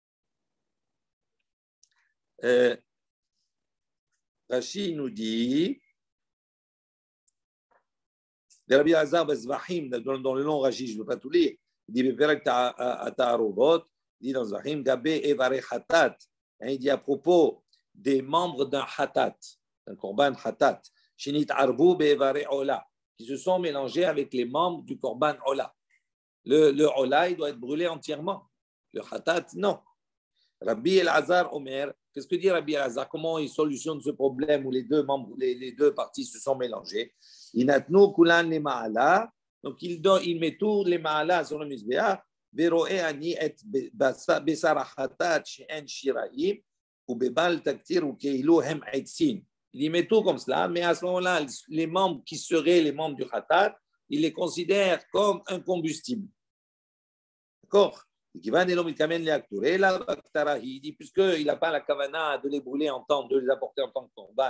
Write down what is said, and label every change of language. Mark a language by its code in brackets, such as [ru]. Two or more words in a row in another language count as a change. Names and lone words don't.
[fr] Rashi nous dit, Rabbi Elazar Bezvahim, dans le long Rashi, je ne veux pas tout lire, il dit [he] בפרק תערובות, [fr] il dit dans Zvahim, [he] גבי איברי חטאת. [fr] Il dit à propos des membres d'un hatat, un [he] קרבן חטאת, שנתערבו באיברי עולה, [fr] qui se sont mélangés avec les membres du [he] קרבן עולה. [fr] Le ola, il doit être brûlé entièrement. Le hatat, non. [he] רבי אלעזר אומר, [fr] qu'est-ce que dit Rabbi Elazar? Comment il solutionne ce problème où les deux membres, les deux parties se sont mélangées? [he] ינתנו כולן למעלה, [fr] donc il met tous les ma'ala sur le misbéach, [he] ורואה אני את בשר חטאת שאין שיריים, [fr] il y met tout comme cela, mais à ce moment-là, les membres qui seraient les membres du Khatat, il les considère comme un combustible. D'accord? Il dit, puisqu'il n'a pas la kavana de les brûler en temps, de les apporter en tant que korban.